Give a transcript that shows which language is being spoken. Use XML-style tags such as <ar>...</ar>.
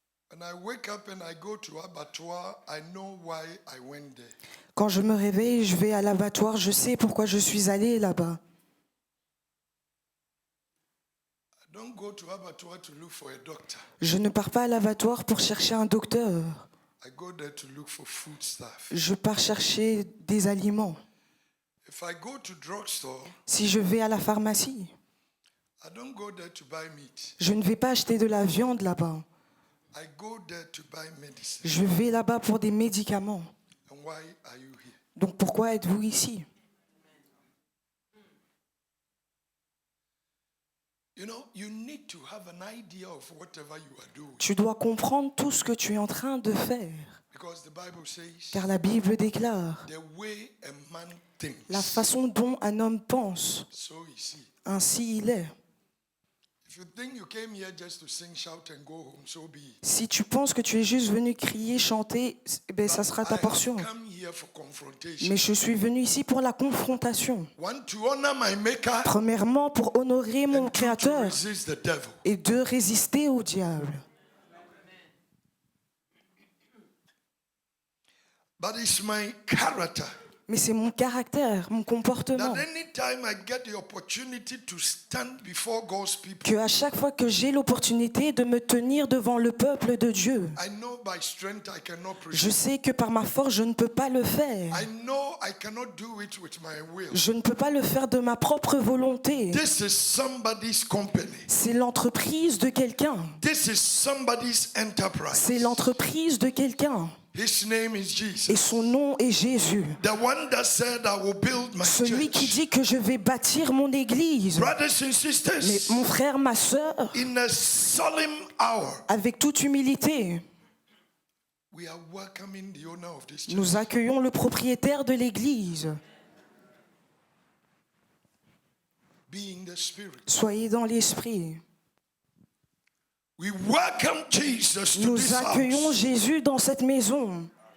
<en>When I wake up and I go to abattoir, I know why I went there.</en> <fr>Quand je me réveille, je vais à l'abattoir, je sais pourquoi je suis allé là-bas.</fr> <en>I don't go to abattoir to look for a doctor.</en> <fr>Je ne pars pas à l'abattoir pour chercher un docteur.</fr> <en>I go there to look for food stuff.</en> <fr>Je pars chercher des aliments.</fr> <en>If I go to drugstore,</en> <fr>Si je vais à la pharmacie,</fr> <en>I don't go there to buy meat.</en> <fr>je ne vais pas acheter de la viande là-bas.</fr> <en>I go there to buy medicine.</en> <fr>Je vais là-bas pour des médicaments.</fr> <en>And why are you here?</en> <fr>Donc pourquoi êtes-vous ici?</fr> <en>You know, you need to have an idea of whatever you are doing.</en> <fr>Tu dois comprendre tout ce que tu es en train de faire.</fr> <en>Because the Bible says,</en> <fr>Car la Bible déclare,</fr> <en>the way a man thinks,</en> <fr>la façon dont un homme pense,</fr> <en>so is he.</en> <fr>ainsi il est.</fr> <en>If you think you came here just to sing, shout and go home, so be it.</en> <fr>Si tu penses que tu es juste venu crier, chanter, ben ça sera ta</fr> <en>I</en> <fr>portion.</fr> <en>have come here for confrontation.</en> <fr>Mais je suis venu ici pour la confrontation.</fr> <en>One, to honor my maker,</en> <fr>Premièrement, pour honorer mon</fr> <en>and two, to</en> <fr>Créateur.</fr> <en>resist the devil.</en> <fr>Et deux, résister au diable.</fr> <en>But it's my character</en> <fr>Mais c'est mon caractère, mon comportement.</fr> <en>that anytime I get the opportunity to stand before God's people,</en> <fr>Que à chaque fois que j'ai l'opportunité de me tenir devant le peuple de Dieu,</fr> <en>I know by strength I cannot</en> <fr>je</fr> <en>preach.</en> <fr>sais que par ma force, je ne peux pas le faire.</fr> <en>I know I cannot do it with my will.</en> <fr>Je ne peux pas le faire de ma propre volonté.</fr> <en>This is somebody's company.</en> <fr>C'est l'entreprise de quelqu'un.</fr> <en>This is somebody's enterprise.</en> <fr>C'est l'entreprise de quelqu'un.</fr> <en>His name is</en> <fr>Et</fr> <en>Jesus.</en> <fr>son nom est Jésus.</fr> <en>The one that said, I will build my</en> <fr>Celui qui</fr> <en>church.</en> <fr>dit que je vais bâtir mon église.</fr> <en>Brothers and</en> <fr>Mais</fr> <en>sisters,</en> <fr>mon frère, ma sœur,</fr> <en>in a solemn hour,</en> <fr>avec toute humilité,</fr> <en>we are welcoming the owner of this church.</en> <fr>nous accueillons le propriétaire de l'église.</fr> <en>Be in the spirit.</en> <fr>Soyez dans l'esprit.</fr> <en>We welcome Jesus to</en> <fr>Nous</fr> <en>this</en> <fr>accueillons</fr> <en>house.</en> <fr>Jésus dans cette maison.</fr>